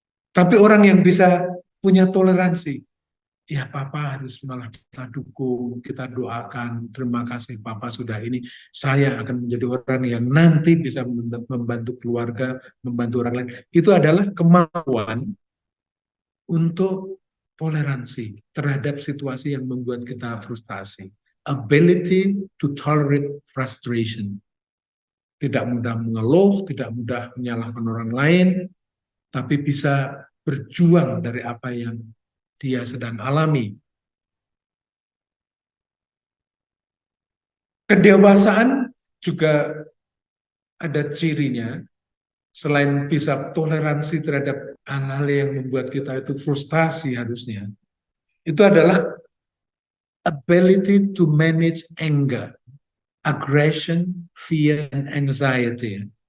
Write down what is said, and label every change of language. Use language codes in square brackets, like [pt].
[id] Tapi orang yang bisa punya toleransi, ya Papa harus malah kita dukung, kita doakan, terima kasih Papa sudah ini, saya akan menjadi orang yang nanti bisa membantu keluarga, membantu orang lain. Itu adalah kemampuan untuk toleransi terhadap situasi yang membuat kita frustasi. [en] Ability to tolerate frustration. [id] Tidak mudah mengeluh, tidak mudah menyalahkan orang lain, tapi bisa berjuang dari apa yang dia sedang alami. Kedewasaan juga ada cirinya, selain bisa toleransi terhadap hal-hal yang membuat kita itu frustasi harusnya, itu adalah [en] ability to manage anger, aggression, fear, and anxiety.